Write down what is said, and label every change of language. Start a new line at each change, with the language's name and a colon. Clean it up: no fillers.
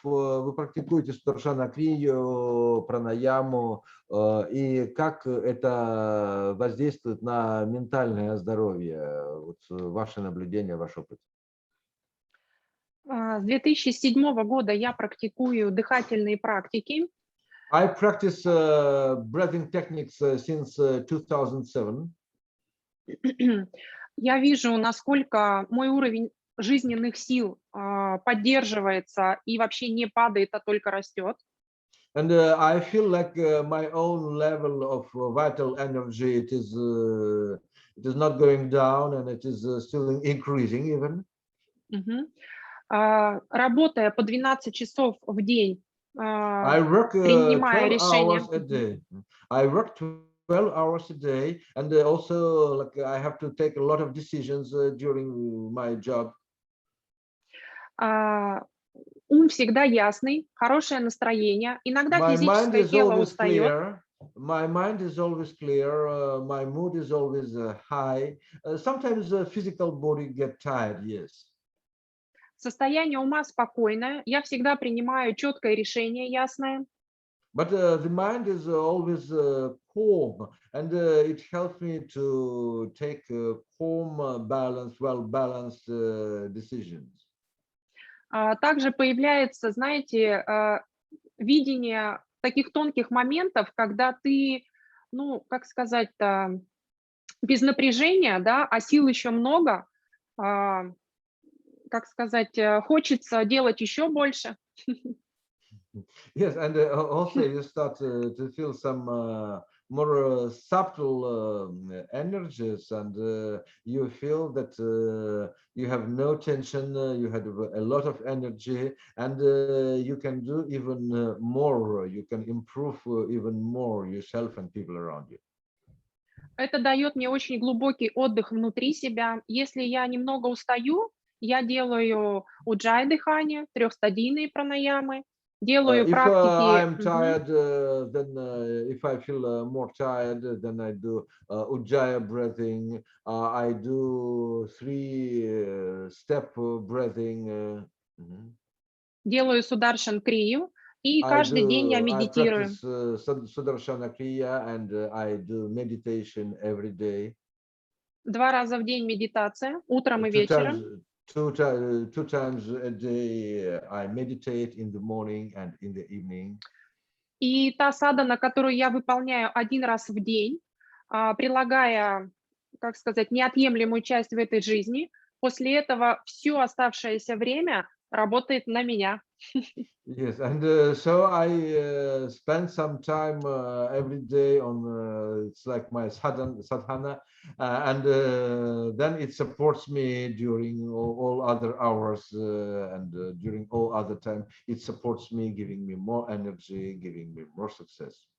Russian: Вы практикуете Сударшана Крию, пранаяму, и как это воздействует на ментальное здоровье? Вот ваше наблюдение, ваш опыт. С 2007 года я практикую дыхательные практики.
English: I practice breathing techniques since 2007.
Russian: Я вижу, насколько мой уровень жизненных сил поддерживается и вообще не падает, а только растет.
English: And I feel like my own level of vital energy, it is not going down, and it is still increasing even.
Russian: Работая по 12 часов в день,
English: I work 12 hours a day. I work 12 hours a day, and also like I have to take a lot of decisions during my job.
Russian: Ум всегда ясный, хорошее настроение. Иногда физическое тело устает.
English: My mind is always clear. My mood is always high. Sometimes the physical body get tired. Yes.
Russian: Состояние ума спокойное. Я всегда принимаю четкое решение, ясное.
English: But the mind is always calm, and it helps me to take calm, balanced, well-balanced decisions.
Russian: Также появляется, знаете, видение таких тонких моментов, когда ты, ну, как сказать-то, без напряжения, да, а сил еще много, как сказать, хочется делать еще больше.
English: Yes, and also you start to feel some more subtle energies, and you feel that you have no tension, you have a lot of energy, and you can do even more, you can improve even more yourself and people around you.
Russian: Это дает мне очень глубокий отдых внутри себя. Если я немного устаю, я делаю уджай дыхание, трехстадийные пранаямы. Делаю
English: If I'm
Russian: практики.
English: tired, then if I feel more tired, then I do Ujjayi breathing. I do 3-step breathing.
Russian: Делаю Сударшан Крию. И каждый день я медитирую.
English: I practice Sudarshana Kriya, and I do meditation every day.
Russian: 2 раза в день медитация, утром и вечером.
English: Two times a day I meditate in the morning and in the evening.
Russian: И та садхана, которую я выполняю 1 раз в день, прилагая, как сказать, неотъемлемую часть в этой жизни, после этого все оставшееся время работает на меня.
English: Yes, and so I spend some time every day on it's like my sadhana, and then it supports me during all other hours, and during all other time it supports me, giving me more energy, giving me more success.